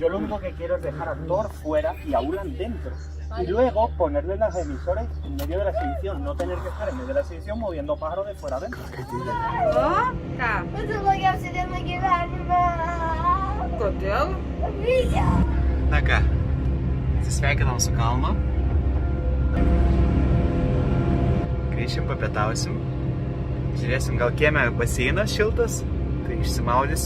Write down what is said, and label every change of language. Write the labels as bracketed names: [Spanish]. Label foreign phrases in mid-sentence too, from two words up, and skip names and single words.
[Spanish] Yo lo único que quiero es dejar a Thor fuera y a Ulan dentro. Y luego ponerle las emisoras en medio de la exhibición, no tener que estar en medio de la exhibición moviendo pájaros de fuera adentro. [Lithuanian] O, ką? Tu blogiausia diena gyvenime. Kodėl? Vyja. Na ką, atsisveikinam su kalnu. Grįšim, papietausim. Žiūrėsim, gal kieme baseinas šiltas, tai išsimaudysim.